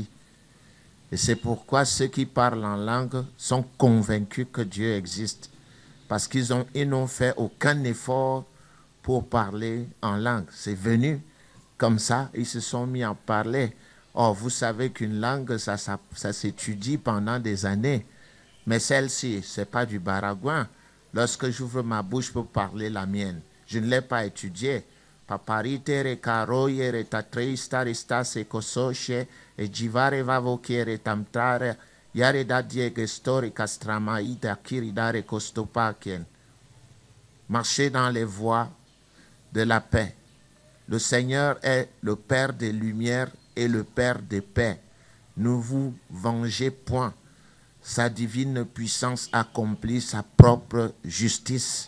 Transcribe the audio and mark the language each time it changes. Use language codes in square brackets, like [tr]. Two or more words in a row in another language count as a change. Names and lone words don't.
[fr] Et c'est pourquoi ceux qui parlent en langue sont convaincus que Dieu existe, parce qu'ils n'ont fait aucun effort pour parler en langue. C'est venu comme ça, ils se sont mis à parler. Or, vous savez qu'une langue, ça s'étudie pendant des années. Mais celle-ci, ce n'est pas du baragouin. Lorsque j'ouvre ma bouche pour parler la mienne, je ne l'ai pas étudiée. Paparite recaroye retatreista restas ecosoche et jivare vavokiere tamtare yareda diegestori castramaïta kiridare costopakien. Marchez dans les voies de la paix. Le Seigneur est le Père des lumières et le Père des paix. Ne vous vengez point. Sa divine puissance accomplit sa propre justice.